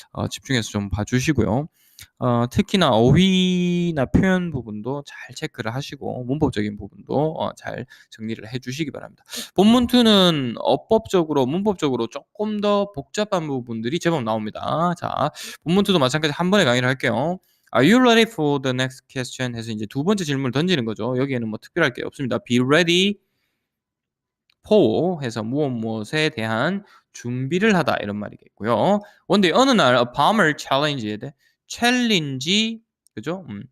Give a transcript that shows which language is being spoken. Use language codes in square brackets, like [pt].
[ko] 집중해서 좀 봐주시고요. 특히나 어휘나 표현 부분도 잘 체크를 하시고, 문법적인 부분도 잘 정리를 해 주시기 바랍니다. 본문 2는 어법적으로, 문법적으로 조금 더 복잡한 부분들이 제법 나옵니다. 자, 본문 2도 마찬가지 한 번에 강의를 할게요. [en] Are you ready for the next question? [ko] 해서 이제 두 번째 질문을 던지는 거죠. 여기에는 뭐 특별할 게 없습니다. [en] Be ready for [ko] 해서 무엇에 대한 준비를 하다 이런 말이겠고요. 원데 어느 날 [en] a farmer challenge [ko] 에 대해 챌린지, 그죠?